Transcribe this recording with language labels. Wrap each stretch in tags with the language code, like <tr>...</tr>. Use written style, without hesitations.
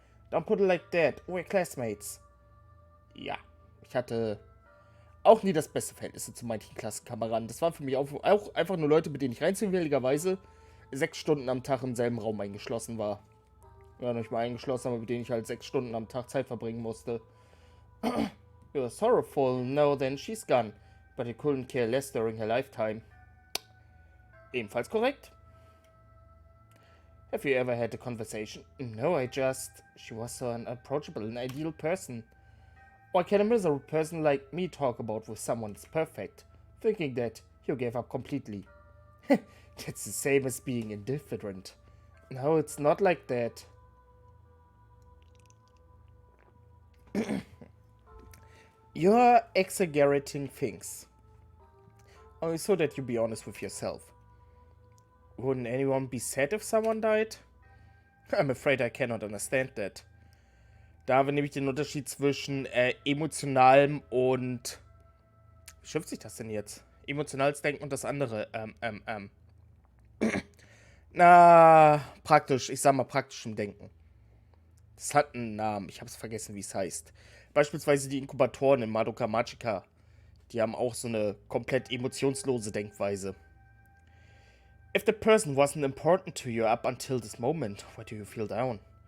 <en>Don't put it like that. We're classmates.</en> <de>Ja, ich hatte auch nie das beste Verhältnis zu manchen Klassenkameraden. Das waren für mich auch einfach nur Leute, mit denen ich rein zufälligerweise 6 Stunden am Tag im selben Raum eingeschlossen war. Ja, nicht mal eingeschlossen, aber mit denen ich halt 6 Stunden am Tag Zeit verbringen musste.</de> <en>You're sorrowful, no, then she's gone. But you couldn't care less during her lifetime.</en> <de>Ebenfalls korrekt.</de> <en>Have you ever had a conversation? No, She was so an approachable and ideal person. What can a miserable person like me talk about with someone that's perfect? Thinking that you gave up completely. That's the same as being indifferent. No, it's not like that. You're exaggerating things. Only so that you be honest with yourself. Wouldn't anyone be sad if someone died? I'm afraid I cannot understand that.</en> <de>Da haben wir nämlich den Unterschied zwischen emotionalem und... Wie schimpft sich das denn jetzt? Emotionales Denken und das andere. Na, praktisch. Ich sag mal praktischem Denken. Das hat einen Namen. Ich hab's vergessen, wie es heißt. Beispielsweise die Inkubatoren in Madoka Magica. Die haben auch so eine komplett emotionslose Denkweise.</de> <en>If the person wasn't important to you up until this moment, why do you feel down?</en>